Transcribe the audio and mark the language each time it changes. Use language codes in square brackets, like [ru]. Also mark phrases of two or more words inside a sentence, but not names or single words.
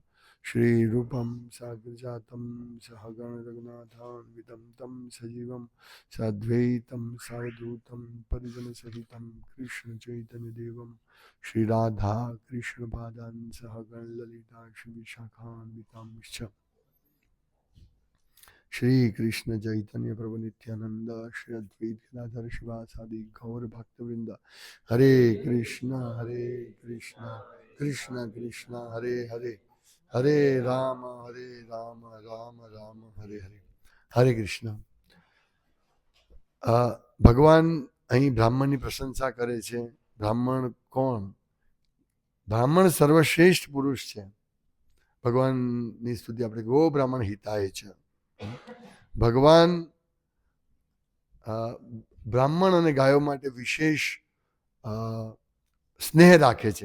[sa] શ્રી રૂપમ સાગ્રજાતમ સહગણ રઘુનાથાન્વિતમ તમ સજીવમ સાદ્વૈતમ સાવધૂતમ પરિજન સહિતમ કૃષ્ણ ચૈતન્ય દેવમ શ્રી રાધા કૃષ્ણ પાદાન સહગણ લલિતા શ્રી વિશાખાન્વિતમ श्री कृष्ण चैतन्य प्रभु नित्यानंद श्री अद्वैत गदाधर शिवासादि गौर भक्तवृंद हरे कृष्ण कृष्ण कृष्ण हरे हरे हरे राम राम राम हरे हरे हरे कृष्ण भगवान [gu] અહીં બ્રાહ્મણની પ્રશંસા કરે છે. બ્રાહ્મણ કોણ? બ્રાહ્મણ સર્વશ્રેષ્ઠ પુરુષ છે. ભગવાનની સ્તુતિ આપણે [sa] ગો બ્રાહ્મણ હિતાય [gu] છે. ભગવાન બ્રાહ્મણ અને ગાયો માટે વિશેષ સ્નેહ રાખે છે.